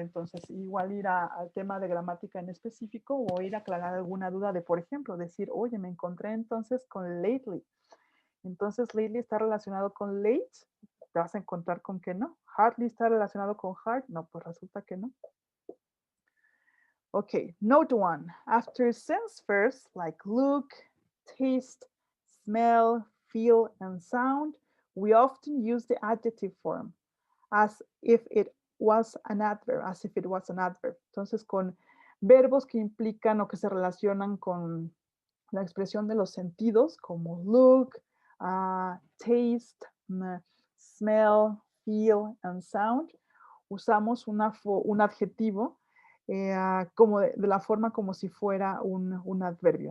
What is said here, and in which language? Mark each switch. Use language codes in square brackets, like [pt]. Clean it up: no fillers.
[es] Entonces, igual ir al tema de gramática en específico o ir a aclarar alguna duda de, por ejemplo, decir, oye, me encontré entonces con lately. Entonces, lately está relacionado con late, te vas a encontrar con que no. Hardly está relacionado con hard, no, pues resulta que no. [en] Okay, note one. After sense verbs like look, taste, smell, feel, and sound, we often use the adjective form as if it was an adverb, as if it was an adverb. [es] Entonces, con verbos que implican o que se relacionan con la expresión de los sentidos, como [en] look, taste, smell, feel, and sound, [es] usamos un adjetivo como de la forma como si fuera un adverbio.